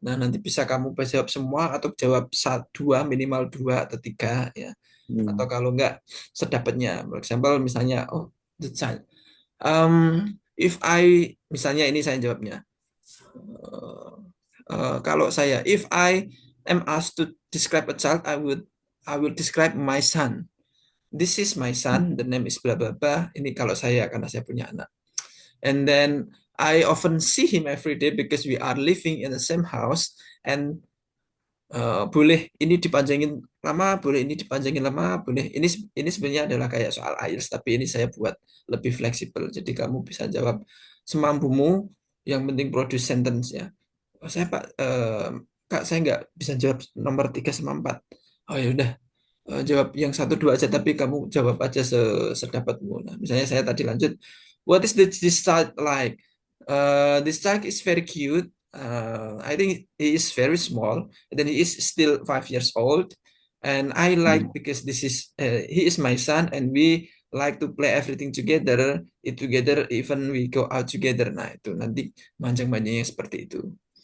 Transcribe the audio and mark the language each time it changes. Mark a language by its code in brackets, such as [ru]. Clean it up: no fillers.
[id] Nah, nanti bisa kamu jawab semua atau jawab satu, dua, minimal dua atau tiga ya. Atau Hmm. kalau enggak sedapatnya. [en] For example, [id] misalnya, [en] oh, the child. [id] If misalnya ini saya jawabnya. [en] Uh, [id] kalau saya, [en] if I am asked to describe a child, I will describe my son. This is my son. The name is blah blah blah. [id] Ini kalau saya karena saya punya anak. [en] And then I often see him every day because we are living in the same house. [id] And boleh ini dipanjangin lama, boleh ini dipanjangin lama, boleh ini sebenarnya adalah kayak soal IELTS, tapi ini saya buat lebih fleksibel. Jadi kamu bisa jawab semampumu, yang penting produce sentence ya. Oh, saya Pak, Kak, saya nggak bisa jawab nomor 3 sama 4. Oh ya udah, jawab yang satu dua aja, tapi kamu jawab aja sedapatmu. Nah, misalnya saya tadi lanjut, [en] what is this child like? This child is very cute. I think he is very small, and then he is still 5 years old, and I like Hmm. because this is he is my son, and we like to play everything together, eat together, even we go out together. [id] Nah, itu nanti manjang-manjangnya seperti itu.